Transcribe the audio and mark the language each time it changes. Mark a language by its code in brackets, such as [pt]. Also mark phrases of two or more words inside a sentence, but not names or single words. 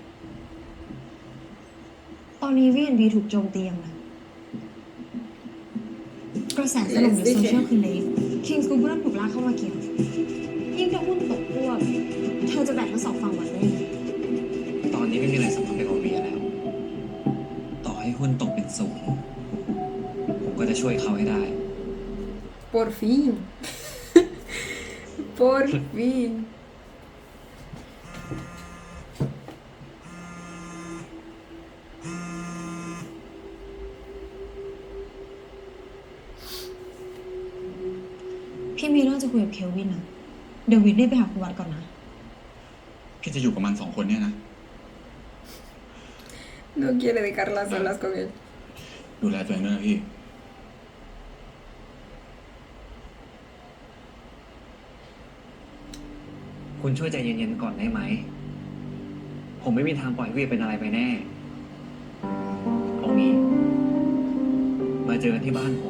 [th] ตอนนี้ VNB ถูกโจมตีอย่างหนักกระแสสนุกในโซเชียลคือเล็ก King's Group เริ่มถูกลากเข้ามาเกี่ยว ยิ่งถ้าหุ้นตกพวก เธอจะแบ่งทั้งสองฝั่งไหวได้ยังไง ตอนนี้ไม่มีอะไรสำคัญไปกว่าเวียแล้ว ต่อให้หุ้นตกเป็นศูนย์ผมก็จะช่วยเขาให้ได้ [es] Por fin. Por fin. [th] พี่มีเรื่องจะคุยกับเคลวินนะเดี๋ยววินรีบไปหาคุณวัดก่อนนะ พี่จะอยู่กับมัน2 คนเนี่ยนะ [es] No quiere dejarlas solas con él. [th] ดูแลตัวเองด้วยนะพี่ คุณช่วยใจเย็นๆก่อนได้ไหม ผมไม่มีทางปล่อยให้เวียเป็นอะไรไปแน่เอางี้ มาเจอกันที่บ้านผม